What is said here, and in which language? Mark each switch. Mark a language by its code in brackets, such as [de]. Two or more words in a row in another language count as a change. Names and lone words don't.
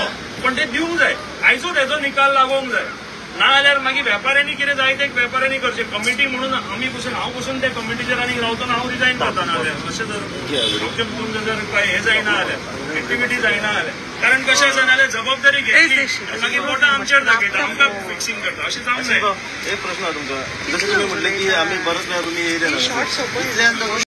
[kok] पण ते दिवंक जाय, आयजूच हेजो निकाल लागोवंक जाय. ना जाल्यार मागीर वेपाऱ्यांनी कितें जाय तें वेपाऱ्यांनी करचें. कमिटी म्हणून हांव बसून त्या कमिटीचेर आनी रावतना हांव रिजायन करता ना जाल्यार अशें जर आमच्या तुमचें जर काय हें जायना जाल्यार एक्टिविटी जायना जाल्यार. कारण कशें आसा नाल्यार जबाबदारी घेतली मागीर बोटां आमचेर दाखयता, आमकां फिक्सिंग करता, अशें जावंक जाय. [mr] एक प्रश्न आहे तुमचा, जसं तुम्ही म्हटले की आम्ही बरंच वेळा तुम्ही येयले ना